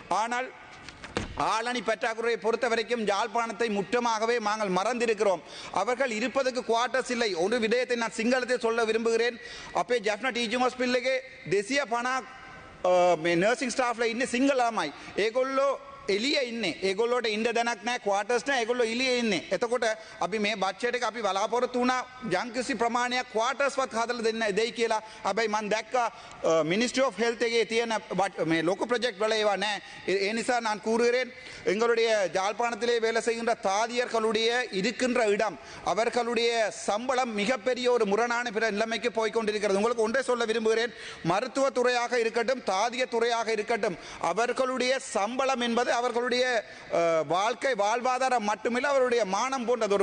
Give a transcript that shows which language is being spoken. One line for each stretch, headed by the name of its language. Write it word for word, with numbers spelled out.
Tamil: ஆனால் ஆளணி பற்றாக்குறையை பொறுத்த வரைக்கும் யாழ்ப்பாணத்தை முற்றமாகவே நாங்கள் மறந்திருக்கிறோம். அவர்கள் இருப்பதற்கு குவார்டர்ஸ் இல்லை. ஒரு விடயத்தை நான் சிங்களத்தில் சொல்ல விரும்புகிறேன். அப்போ
English: Jaffna teaching ஹாஸ்பிட்டலுக்கு
Tamil: தேசிய பணா நர்சிங் ஸ்டாஃப்ல இன்னும் சிங்களாமாய்
Sinhala: ஏகொள்ளோ එලිය ඉන්නේ. ඒගොල්ලෝට ඉන්න දැනක් නැහැ, ක්වාටර්ස් නැහැ, ඒගොල්ලෝ එළියේ ඉන්නේ. එතකොට අපි මේ බජට් එක අපි බලාපොරොත්තු වුණා ජංගිසි ප්‍රමාණයක් ක්වාටර්ස්වත් හදලා දෙන්න දෙයි කියලා. හැබැයි මම දැක්කා මිනිස්ට්‍රි ඔෆ් හෙල්ත් එකේ තියෙන මේ ලොකු ප්‍රොජෙක්ට් වල ඒවා නැහැ. ඒ නිසා
Tamil: நான் கூறுகிறேன், எங்களுடைய யாழ்ப்பாணத்திலே வேலை செய்கின்ற தாதியர்களுடைய இருக்கின்ற இடம், அவர்களுடைய சம்பளம் மிகப்பெரிய ஒரு முரணான பிற நிலைமைக்கு போய்கொண்டிருக்கிறது. உங்களுக்கு ஒன்றே சொல்ல விரும்புகிறேன், மருத்துவ துறையாக இருக்கட்டும், தாதிய துறையாக இருக்கட்டும், அவர்களுடைய சம்பளம் என்பது அவர்களுடைய வாழ்க்கை வாழ்வாதாரம் மட்டுமில்லை, அவருடைய மானம் போன்றது.